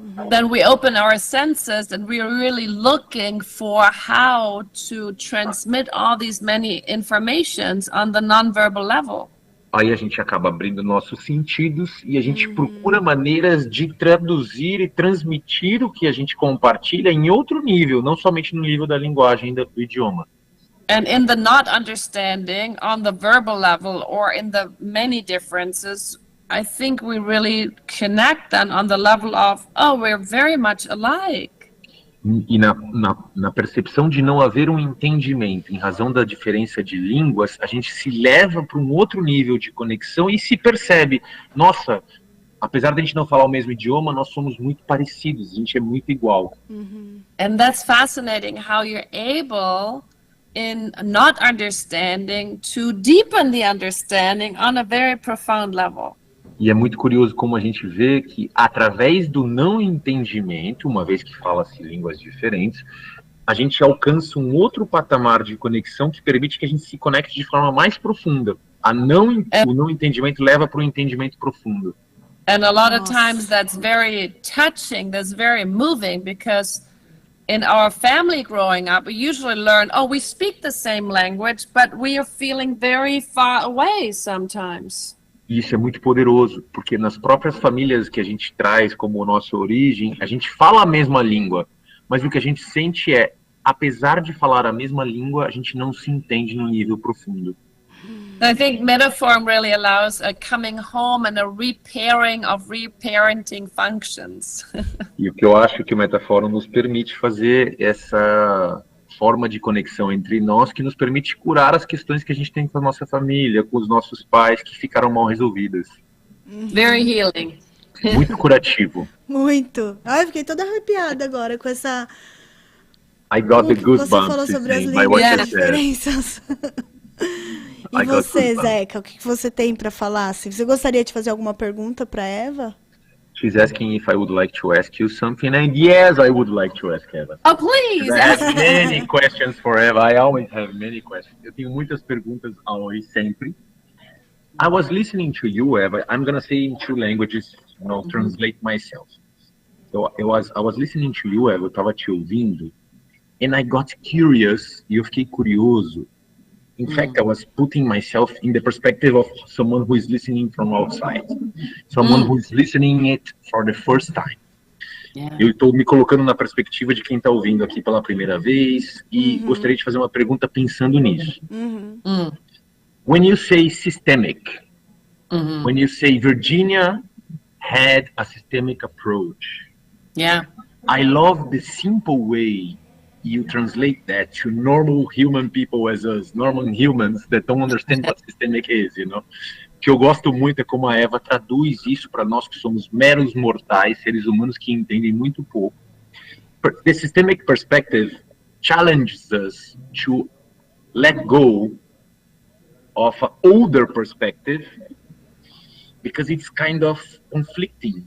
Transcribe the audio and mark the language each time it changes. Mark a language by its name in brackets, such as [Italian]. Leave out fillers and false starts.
[English] Then we open our senses and we are really looking for how to transmit all these many informations on the nonverbal level. [Portuguese] Aí a gente acaba abrindo nossos sentidos e a gente procura maneiras de traduzir e transmitir o que a gente compartilha em outro nível, não somente no nível da linguagem do idioma. [English] And in the not understanding on the verbal level or in the many differences, I think we really connect then on the level of, oh, we're very much alike. [Portuguese] E na percepção de não haver um entendimento em razão da diferença de línguas, a gente se leva para um outro nível de conexão e se percebe, nossa, apesar de a gente não falar o mesmo idioma, nós somos muito parecidos, a gente é muito igual. [English] And that's fascinating how you're able, in not understanding, to deepen the understanding on a very profound level. [Portuguese] E é muito curioso como a gente vê que, através do não entendimento, uma vez que fala-se línguas diferentes, a gente alcança um outro patamar de conexão que permite que a gente se conecte de forma mais profunda. O não entendimento leva para o entendimento profundo. [English] And a lot of times that's very touching, that's very moving, because in our family growing up, we usually learn, oh, we speak the same language, but we are feeling very far away sometimes. [Portuguese] E isso é muito poderoso, porque nas próprias famílias que a gente traz como nossa origem, a gente fala a mesma língua, mas o que a gente sente é, apesar de falar a mesma língua, a gente não se entende no nível profundo. [English] I think metaphor really allows a coming home and a repairing of reparenting functions. [Portuguese] E o que eu acho que o Metaforum nos permite fazer essa forma de conexão entre nós que nos permite curar as questões que a gente tem com a nossa família, com os nossos pais, que ficaram mal resolvidas. [English] Very healing. [Portuguese] Muito curativo. Muito. Ai, fiquei toda arrepiada agora com essa... [English] I got the [Portuguese] Você [English] goosebumps. [Portuguese] falou sobre as [English] by what [Portuguese] e as [English] said. [Portuguese] diferenças. E [English] I got [Portuguese] você, goosebumps. Zeca, o que você tem para falar? Assim, você gostaria de fazer alguma pergunta para Eva? [English] She's asking if I would like to ask you something, and yes, I would like to ask Eva. Oh, please. I have many questions for Eva. I always have many questions. [Portuguese] Eu tenho muitas perguntas always, sempre. [English] I was listening to you, Eva. I'm gonna say in two languages, translate myself. So I was listening to you, Eva. [Portuguese] Eu estava te ouvindo, [English] and I got curious. [Portuguese] E eu fiquei curioso. [English] In fact, I was putting myself in the perspective of someone who is listening from outside, someone who is listening it for the first time. Yeah. [Portuguese] Eu estou me colocando na perspectiva de quem está ouvindo aqui pela primeira vez e gostaria de fazer uma pergunta pensando nisso. [English] When you say systemic, when you say Virginia had a systemic approach, Yeah. I love the simple way you translate that to normal human people as us, normal humans that don't understand what systemic is, you know? [Portuguese] O que eu gosto muito é como a Eva traduz isso para nós que somos meros mortais, seres humanos que entendem muito pouco. [English] The systemic perspective challenges us to let go of an older perspective because it's kind of conflicting.